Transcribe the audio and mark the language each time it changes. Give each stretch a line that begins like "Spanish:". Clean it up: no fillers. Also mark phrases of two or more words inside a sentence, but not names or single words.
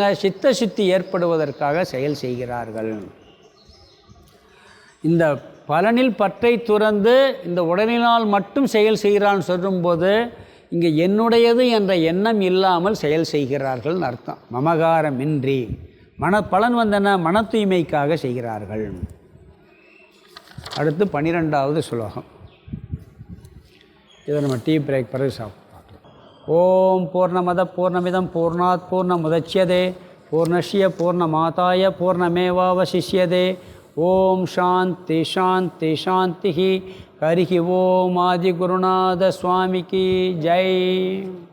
Tamil: சித்த சுத்தி ஏற்படுவதற்காக செயல் செய்கிறார்கள். இந்த பலனில் பற்றை துறந்து இந்த உடலினால் மட்டும் செயல் செய்கிறான்னு சொல்லும்போது இங்கே என்னுடையது என்ற எண்ணம் இல்லாமல் செயல் செய்கிறார்கள் அர்த்தம். மமகாரமின்றி பலன் வந்தன மன தூய்மைக்காக செய்கிறார்கள். அடுத்து 12வது ஸ்லோகம். இதை நம்ம டீ பிரேக் பிறகு சாப்பிடுவோம்.
Sanskrit: ॐ पूर्णमदः पूर्णमिदम् पूर्णात् पूर्णमुदच्यते पूर्णस्य पूर्णमादाय पूर्णमेवावशिष्यते. ॐ शान्तिः शान्तिः शान्तिः. हरिः ॐ
Tamil: ஆதிகுருநாத சுவாமிக்கு ஜெய்.